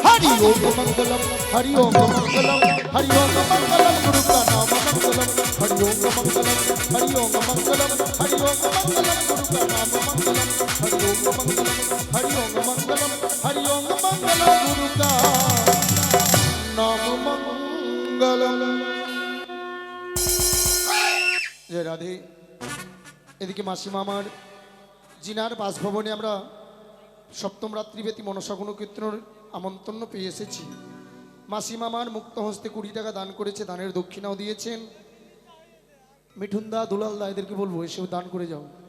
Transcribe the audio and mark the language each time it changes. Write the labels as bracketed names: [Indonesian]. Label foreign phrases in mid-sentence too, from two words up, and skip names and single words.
[Hindi] हरि ओम मंगलम हरि ओम मंगलम हरि ओम मंगलम गुरु का नाम मंगलम हरि ओम मंगलम हरि ओम मंगलम हरि ओम मंगलम गुरु का नाम मंगलम हरि ओम मंगलम हरि ओम मंगलम हरि ओम मंगलम गुरु का नाम मंगलम। जय राधे। [Bangla] এদিকে মাসিমা আমার জিনার বাসভবনে আমরা সপ্তম রাত্রিব্যাপী মনসা গুণকীর্তনের আমন্ত্রণ পেয়ে এসেছি। মাসিমা আমার মুক্ত হস্তে 20 টাকা দান করেছে, দানের দক্ষিণাও দিয়েছেন। মিঠুনদা দুলালদা এদেরকে বলবো এসেও দান করে যাও।